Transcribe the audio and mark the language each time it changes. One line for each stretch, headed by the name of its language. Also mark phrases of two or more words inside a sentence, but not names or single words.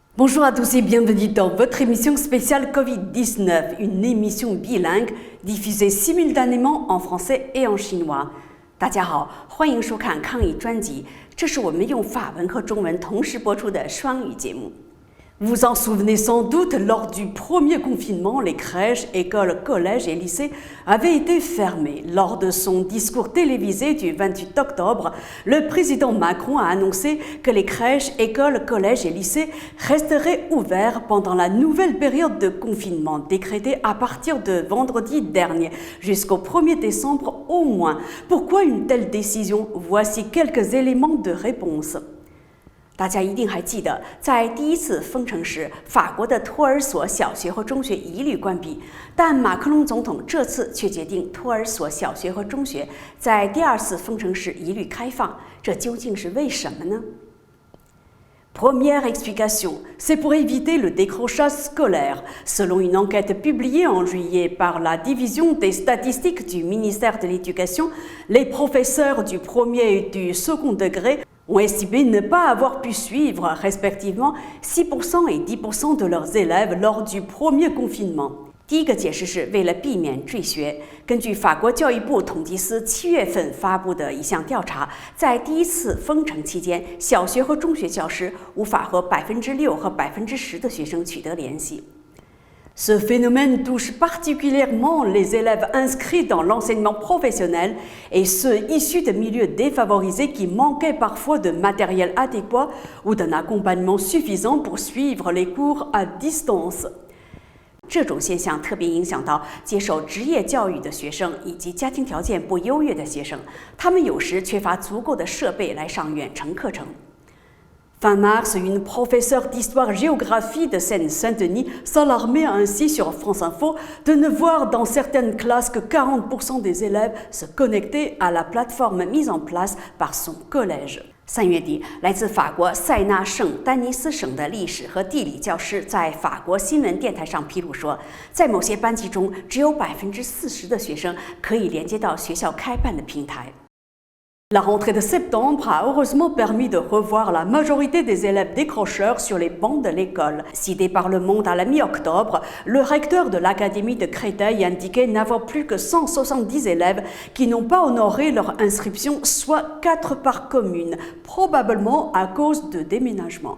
French: Bonjour à tous et bienvenue dans votre émission spéciale Covid-19, une émission bilingue diffusée simultanément en français et en chinois.
Chinese: 大家好，欢迎收看抗疫专辑，这是我们用法文和中文同时播出的双语节目。
French: Vous en souvenez sans doute, lors du premier confinement, les crèches, écoles, collèges et lycées avaient été fermés. Lors de son discours télévisé du 28 octobre, le président Macron a annoncé que les crèches, écoles, collèges et lycées resteraient ouverts pendant la nouvelle période de confinement décrétée à partir de vendredi dernier, jusqu'au 1er décembre au moins. Pourquoi une telle décision? Voici quelques éléments de réponse.
Chinese: 大家一定还记得，在第一次封城时，法国的托儿所小学和中学一律关闭，但马克龙总统这次却决定托儿所小学和中学在第二次封城时一律开放，这究竟是为什么呢？
French: Première explication, c'est pour éviter le décrochage scolaire. Selon une enquête publiée en juillet par la division des statistiques du ministère de l'Éducation, les professeurs du premier et du second degré ont estimé ne pas avoir pu suivre respectivement 6% et 10% de leurs élèves lors du premier confinement.
Chinese: 第一个解释是为了避免坠学。根据法国教育部统计司7月份发布的一项调查，在第一次封城期间，小学和中学教师无法和6%和10%的学生取得联系。
French: Ce phénomène touche particulièrement les élèves inscrits dans l'enseignement professionnel et ceux issus de milieux défavorisés qui manquaient parfois de matériel adéquat ou d'un accompagnement suffisant pour suivre les cours à distance.
Chinese: 这种现象特别影响到接受职业教育的学生以及家庭条件不优越的学生，他们有时缺乏足够的设备来上远程课程。
French: Fin mars, une professeure d'histoire-géographie de Seine-Saint-Denis s'alarmait ainsi sur France Info de ne voir dans certaines classes que 40% des élèves se connecter à la plateforme mise en place par son collège.
Chinese: 3 月底，来自法国塞纳圣丹尼斯省的历史和地理教师在法国新闻电台上披露说，在某些班级中，只有40%的学生可以连接到学校开办的平台。
French: La rentrée de septembre a heureusement permis de revoir la majorité des élèves décrocheurs sur les bancs de l'école. Cité par Le Monde à la mi-octobre, le recteur de l'académie de Créteil indiquait n'avoir plus que 170 élèves qui n'ont pas honoré leur inscription, soit 4 par commune, probablement à cause de déménagement.